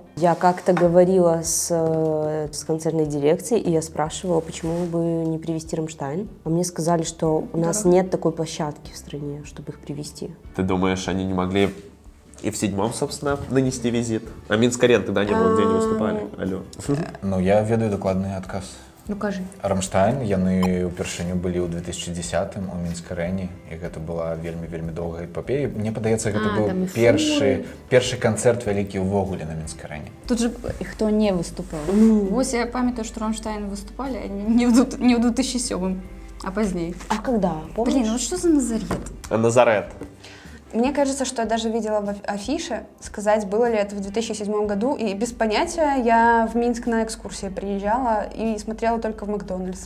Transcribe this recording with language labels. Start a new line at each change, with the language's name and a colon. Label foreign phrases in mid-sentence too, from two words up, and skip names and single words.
Russian: Я как-то говорила с концертной дирекцией, и я спрашивала, почему бы не привезти Рамштайн. А мне сказали, что у нас нет такой площадки в стране, чтобы их привезти. Ты думаешь, они не могли и в 7-м, собственно, нанести визит? А Минск-арен тогда не было, где они выступали. Алло.
Belarusian: Ну, я ведаю дакладны адказ. Ну кажи. Рамштайн, яны ўпершыню былі ў 2010 у Мінск-арэне, і гэта была вельмі доўгая эпопея. Мне падаецца, гэта там быў і першы канцэрт вялікі ўвогуле на Мінск-арэне.
Russian: Тут же кто не выступал. Вот я памятаю, что Рамштайн выступали, а не в 2007, а позднее. А когда? Помнишь? Блин, вот что за Назарет? Назарет. Мне кажется, что я даже видела в афише, сказать, было ли это в 2007 году, и без понятия я в Минск на экскурсии приезжала и смотрела только в Макдональдс.